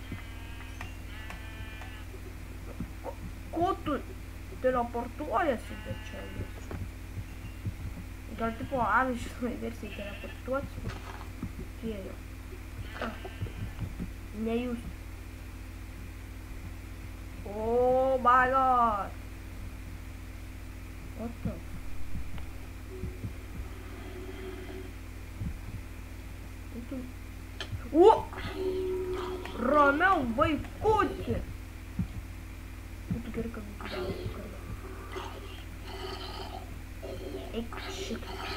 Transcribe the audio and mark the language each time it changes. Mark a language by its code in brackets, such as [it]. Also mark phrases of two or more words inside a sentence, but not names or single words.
[lt] Ko tu teleportuojasi čia vis? Gal tipo amžiškai versijai teleportuosi? Kėlė. Ne jūs. [en] Oh my god! What the? O! [lt] Ramiau, vaikuti! Būtų gerai, kad būtų karvė. Eik šitą.